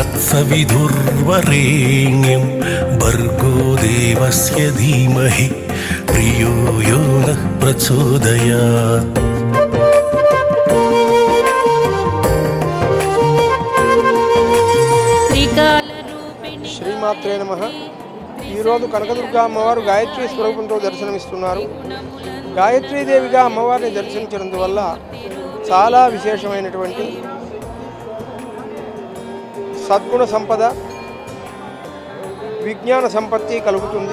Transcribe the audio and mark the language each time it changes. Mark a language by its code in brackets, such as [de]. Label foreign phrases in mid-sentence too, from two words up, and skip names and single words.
[sa] तत्सविधुर्वरेण्यं भर्गो देवस्य धीमहि प्रियो यो नः प्रचोदयात्। శ్రీమాత్రే నమః. [te] ఈరోజు కనకదుర్గా అమ్మవారు గాయత్రి స్వరూపంతో దర్శనమిస్తున్నారు. గాయత్రీదేవిగా అమ్మవారిని దర్శించినందువల్ల చాలా విశేషమైనటువంటి సద్గుణ సంపద, విజ్ఞాన సంపత్తి కలుగుతుంది.